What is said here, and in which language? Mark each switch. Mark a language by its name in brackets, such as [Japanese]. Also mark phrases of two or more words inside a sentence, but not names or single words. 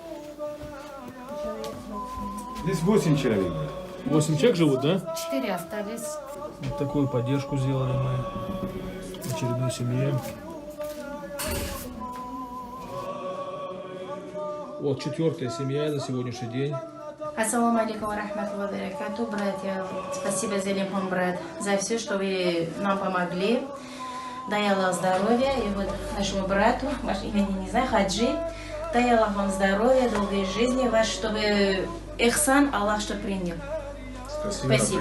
[Russian] Здесь 8 человек. 8 человек живут, да? 4 остались. Вот такую поддержку сделали мы очередной семье. Вот 4-я семья за сегодняшний день. [Arabic] السلام عليكم ورحمة الله وبركاته, [Russian] братья. Спасибо, Зелимхан, брат, за все, что вы нам помогли. Дай Аллах здоровья. И вот нашему брату, ваше имя не знаю, Хаджи, дай Аллах вам здоровья, долгой жизни, ваш, чтобы ихсан Аллах что принял. Спасибо.